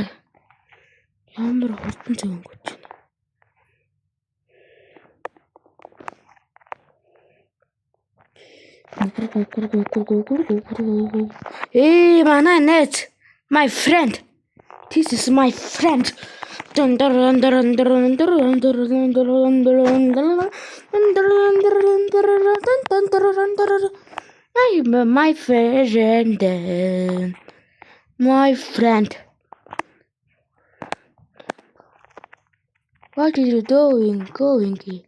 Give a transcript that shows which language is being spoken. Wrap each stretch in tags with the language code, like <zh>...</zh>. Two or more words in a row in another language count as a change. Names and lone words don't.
<mn>Ямар хурдан цаг өнгөж байна. Hey, манай найз.</mn> <en>My friend. This is my friend. I'm my friend. My friend. What are you doing? Going?</en>